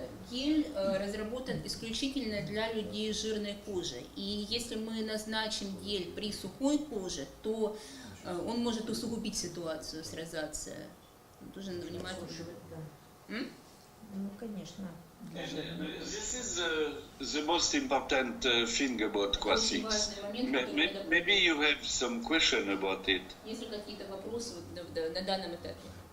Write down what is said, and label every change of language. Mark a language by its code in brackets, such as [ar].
[ru] Гель разработан исключительно для людей с жирной кожей. И если мы назначим гель при сухой коже, то он может усугубить ситуацию с розацией. Тоже надо внимательно. Ну, конечно. [en] This is the most important thing about Quasix. Maybe you have some question about it. [ru] Есть ли какие-то вопросы на данном этапе?